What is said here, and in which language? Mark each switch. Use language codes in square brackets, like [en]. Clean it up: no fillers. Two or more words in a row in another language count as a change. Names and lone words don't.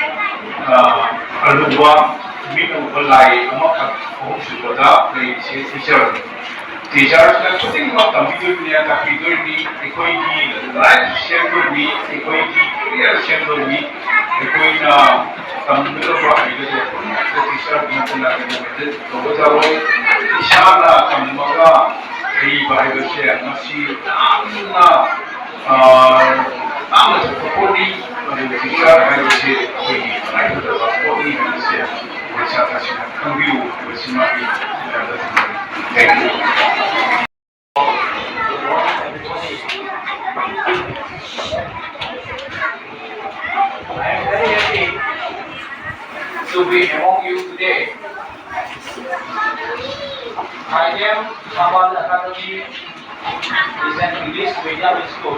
[mni] ꯑꯔꯨꯕ ꯃꯤꯠꯅꯧꯕ ꯂꯥꯏ ꯑꯃꯈꯛ ꯑꯍꯨꯝꯁꯨꯕꯗ ꯂꯩꯔꯤꯁꯦ ꯇꯤꯆꯔꯅꯤ꯫ ꯇꯤꯆꯔꯁꯤꯅ ꯈꯨꯗꯤꯡꯃꯛ ꯇꯝꯕꯤꯗꯣꯏꯅꯤ, ꯇꯥꯛꯄꯤꯗꯣꯏꯅꯤ, ꯑꯩꯈꯣꯏꯒꯤ ꯂꯥꯏꯐ ꯁꯦꯝꯗꯣꯏꯅꯤ, ꯑꯩꯈꯣꯏꯒꯤ ꯀꯦꯔꯤꯌꯔ ꯁꯦꯝꯗꯣꯏꯅꯤ, ꯑꯩꯈꯣꯏꯅ ꯇꯝꯒꯗꯕ ꯍꯩꯒꯗꯕ ꯄꯨꯝꯅꯃꯛꯇ ꯇꯤꯆꯔ ꯅꯠꯇꯅ ꯀꯩꯗꯧꯕꯗ ꯇꯧꯒꯗꯔꯣꯏ꯫ ꯏꯁꯥꯅ ꯇꯝꯃꯒ ꯍꯩꯕ ꯍꯥꯏꯕꯁꯦ ꯃꯁꯤ ꯌꯥꯝꯅ ꯌꯥꯝꯅ ꯊꯣꯛꯄ ꯄꯣꯠꯅꯤ꯫ ꯑꯗꯨꯒ ꯇꯤꯆꯔ ꯍꯥꯏꯕꯁꯤ ꯑꯩꯈꯣꯏꯒꯤ ꯇꯉꯥꯏꯐꯗꯕ ꯄꯣꯠꯅꯤ ꯍꯥꯏꯕꯁꯦ ꯑꯩꯈꯣꯏ ꯁꯥꯇ꯭ꯔꯁꯤꯡꯅ ꯈꯪꯕꯤꯌꯨ ꯍꯥꯏꯕꯁꯤꯃ ꯑꯩ ꯃꯌꯥꯝꯗ ꯊꯝꯖꯒꯦ꯫ [en] Thank you. I am very happy to be among you today. Khaidem Thambal Accademy is an English medium school.